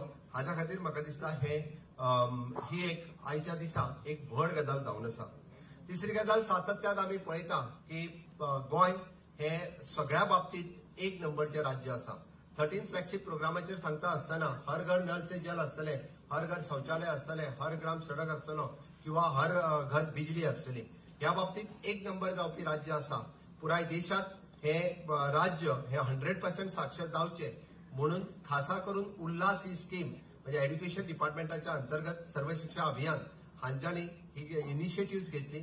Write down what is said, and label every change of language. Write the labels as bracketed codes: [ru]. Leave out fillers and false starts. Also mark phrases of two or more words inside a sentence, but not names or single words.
[kok] हाज्या खातीर म्हाका दिसता ही एक आयच्या दिसा एक व्हड गजाल जावन आसा. तिसरी गजाल सातत्यान आमी पळयता की गोंय हे सगळ्या बाबतींत एक नंबरचे राज्य आसा. 13 फ्लॅगशिप प्रोग्रामाचेर सांगता आसतना हर घर नल से जल आसतले, हर घर शौचालय आसतले, हर ग्राम सडक आसतलो किंवा हर घर बिजली आसतली. ह्या बाबतींत एक नंबर जावपी राज्य आसा. पुराय देशात हे राज्य हे 100% साक्षर जावचे म्हणून खासा करून उल्हास ही स्कीम म्हणजे एड्युकेशन डिपार्टमेंटाच्या अंतर्गत सर्व शिक्षा अभियान हांच्यांनी ही इनिशिएटिव्ह घेतली.